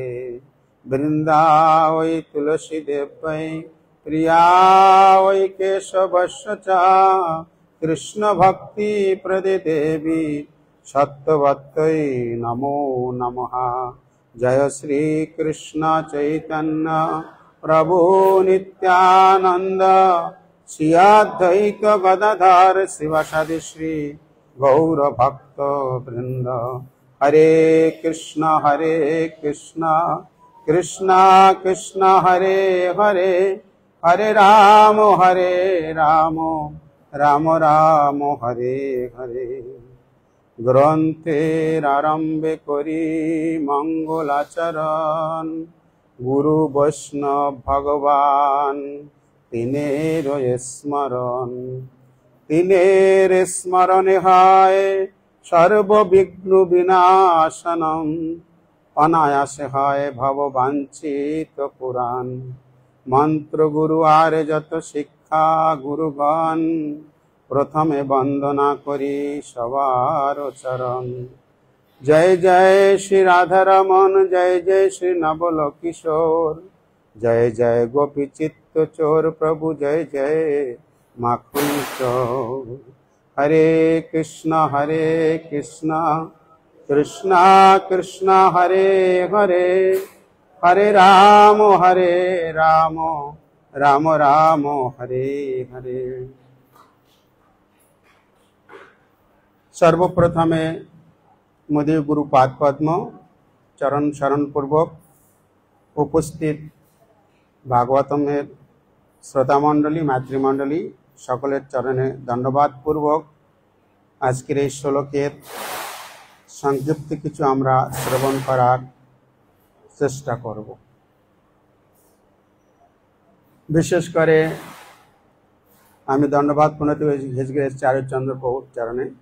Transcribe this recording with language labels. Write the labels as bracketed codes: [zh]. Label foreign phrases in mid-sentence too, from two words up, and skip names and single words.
[sa] वृंदावै तुलसी देवै प्रिया वै केशवस्य च कृष्ण भक्ति प्रदे देवी सत्यवत्यै नमो नमः। जय श्री कृष्ण चैतन्य प्रभु नित्यानंद श्री अद्वैत गदाधर शिवासादि श्री गौर भक्त वृंद। हरे कृष्ण कृष्ण कृष्ण हरे हरे हरे राम राम राम हरे हरे। [bn] গ্রন্থের আরম্ভে করি মঙ্গলাচরণ গুরু বৈষ্ণব ভগবান তিনের স্মরণে হয় সর্ববিঘ্ন বিনাশনম অনায়াসে হয় ভববাঞ্ছিত পুরাণ। মন্ত্র গুরু আর যত শিক্ষা গুরুগণ প্রথমে বন্দনা করি সবার চরণ। [hi] जय जय श्री राधारमण जय जय श्री नवल किशोर जय जय गोपी चित्त चोर प्रभु जय जय माखन चोर। [sa] हरे कृष्ण कृष्ण कृष्ण हरे हरे हरे राम राम राम हरे हरे। [bn] সর্বপ্রথমে মুদে গুরু পাদ পদ্ম চরণ শরণ পূর্বক উপস্থিত ভাগবতমের শ্রোতা মণ্ডলী মাতৃমণ্ডলী সকলের চরণে দণ্ডবাদ পূর্বক আজকের এই শ্লোকের সংক্ষিপ্ত কিছু আমরা শ্রবণ করার চেষ্টা করব। বিশেষ করে আমি দণ্ডবাদ প্রণতি হেজগে চারুচন্দ্র প্রভুর চরণে।